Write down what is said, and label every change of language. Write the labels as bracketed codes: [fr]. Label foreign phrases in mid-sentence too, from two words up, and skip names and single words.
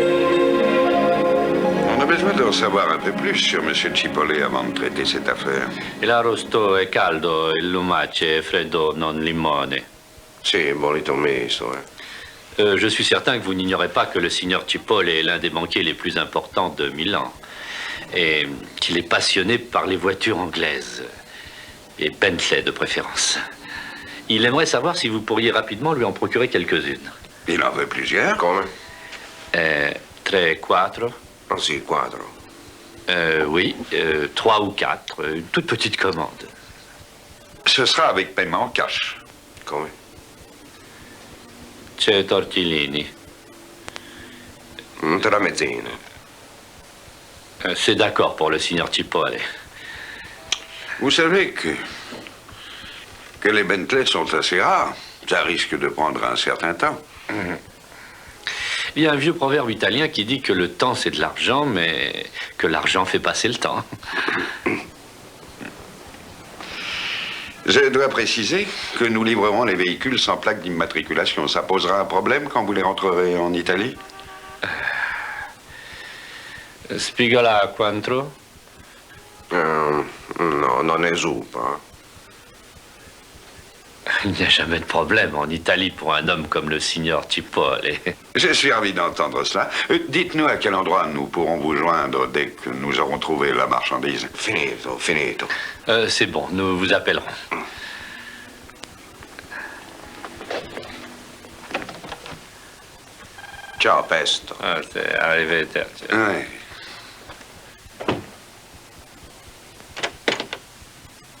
[fr] On a besoin d'en savoir un peu plus sur M. Cipolle avant de traiter cette affaire. [it] Il arrosto è caldo, il lumace è freddo, non limone. Sì, bonito misto, [fr] Je suis certain que vous n'ignorez pas que le signor Cipolle est l'un des banquiers les plus importants de Milan. Et qu'il est passionné par les voitures anglaises. Et Bentley de préférence. Il aimerait savoir si vous pourriez rapidement lui en procurer quelques-unes. Il en veut plusieurs? [it] Come? 3, 4. Oh sì, quattro. [fr] Oui, 3 ou 4. Une toute petite commande. Ce sera avec paiement en cash. [it] Come? C'è tortellini. Un tramezzino. [fr] C'est d'accord pour le signor Cipolle. Vous savez que les Bentley sont assez rares. Ça risque de prendre un certain temps. Il y a un vieux proverbe italien qui dit que le temps c'est de l'argent, mais que l'argent fait passer le temps. Je dois préciser que nous livrerons les véhicules sans plaque d'immatriculation. Ça posera un problème quand vous les rentrerez en Italie? [it] Spigola quattro? No, non è zuppa. [fr] Il n'y a jamais de problème en Italie pour un homme comme le signor Cipolle. Je suis ravi d'entendre cela. Dites-nous à quel endroit nous pourrons vous joindre dès que nous aurons trouvé la marchandise. [it] Finito, finito. [fr] C'est bon, nous vous appellerons. [it] Ciao, pesto. Arrivederci. [fr] Ouais.